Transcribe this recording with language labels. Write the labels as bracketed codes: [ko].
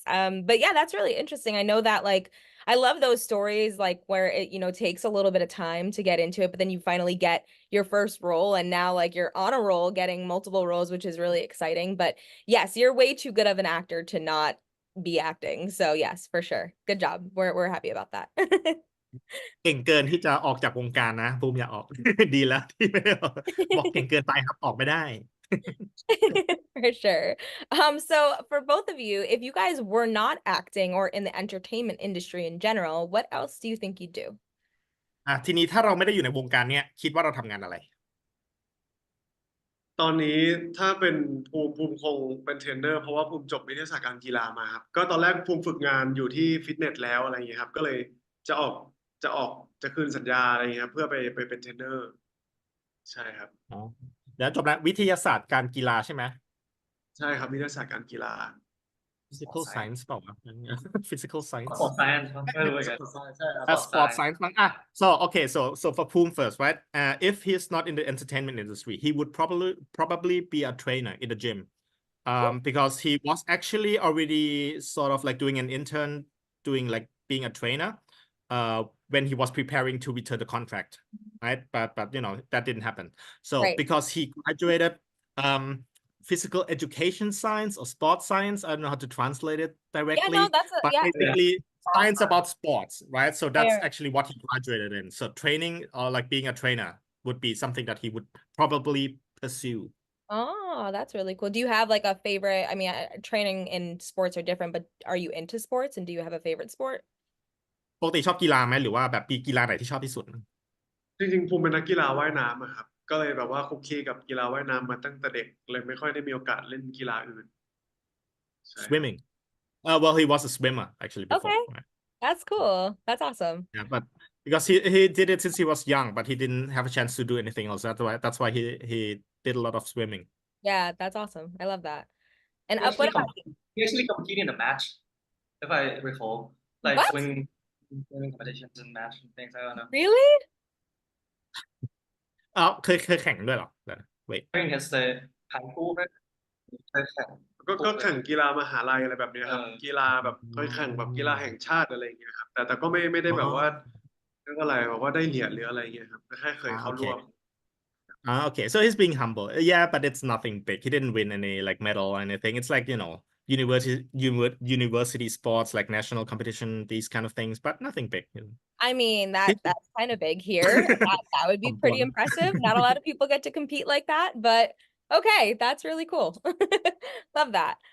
[en] But yeah, that's really interesting. I know that like I love those stories like where it, takes a little bit of time to get into it, but then you finally get your first role and now like you're on a roll getting multiple roles, which is really exciting. But yes, you're way too good of an actor to not be acting. So yes, for sure. Good job. We're happy about that. [th] เก่งเกินที่จะออกจากวงการนะภูมิอยากออก ดีแล้วที่ไม่ได้ออกบอกเก่งเกินไปครับออกไม่ได้ [en] For sure. So for both of you, if you guys were not acting or in the entertainment industry in general, what else do you think you'd do? [th] ทีนี้ถ้าเราไม่ได้อยู่ในวงการเนี้ยคิดว่าเราทำงานอะไร ตอนนี้ถ้าเป็นภูมิคงเป็นเทรนเนอร์เพราะว่าภูมิจบวิทยาศาสตร์การกีฬามาครับก็ตอนแรกภูมิฝึกงานอยู่ที่ฟิตเนสแล้วอะไรอย่างเงี้ยครับก็เลยจะคืนสัญญาอะไรอย่างเงี้ยเพื่อไปเป็นเทรนเนอร์ใช่ครับ เดี๋ยวจบแล้ววิทยาศาสตร์การกีฬาใช่ไหม ใช่ครับวิทยาศาสตร์การกีฬา [en] physical science [th] เปล่าวะ [en] physical science Sport science [th] ไม่รู้เหมือนกัน [en] sport science [th] มั้ง [en] so okay so for Poom first right if he's not in the entertainment industry he would probably be a trainer in the gym because he was actually already sort of like doing an intern doing like being a trainer when he was preparing to return the contract right but you know that didn't happen so Right. because he graduated physical education science or sports science I don't know how to translate it directly but basically science about sports right so that's actually what he graduated in so training or like being a trainer would be something that he would probably pursue Oh, that's really cool. Do you have like a favorite? I mean, training in sports are different, but are you into sports and do you have a favorite sport? [th] ปกติชอบกีฬาไหมหรือว่าแบบมีกีฬาไหนที่ชอบที่สุด จริงๆภูมิเป็นนักกีฬาว่ายน้ำอะครับก็เลยแบบว่าคุกคีกับกีฬาว่ายน้ำมาตั้งแต่เด็กเลยไม่ค่อยได้มีโอกาสเล่นกีฬาอื่น [en] swimming well he was a swimmer actually before Okay. right? That's cool. That's awesome. Yeah but because he did it since he was young but he didn't have a chance to do anything else that's why he did a lot of swimming Yeah, that's awesome. I love that. And He what actually, about you? he actually competed in a match, if I recall, like What? swimming competitions and match and things. I don't know. Really? [th] เคยแข่งด้วยเหรอ [en] wait During his [th] ผ่านคู่ด้วยเคยแข่ง ก็แข่งกีฬามหาลัยอะไรแบบเนี้ยครับ เออ กีฬาแบบเคยแข่งแบบกีฬาแห่งชาติอะไรอย่างเงี้ยครับแต่ก็ไม่ได้แบบว่าเรียกว่าอะไรแบบว่าได้เหรียญหรืออะไรเงี้ยครับแค่เคยเข้าร่วม [en] okay so he's being humble yeah but it's nothing big he didn't win any like medal or anything it's like you know university sports like national competition these kind of things but nothing big you know. I mean, that's kind of big here. That would be pretty impressive. Not a lot of people get to compete like that, but okay, that's really cool. Love that.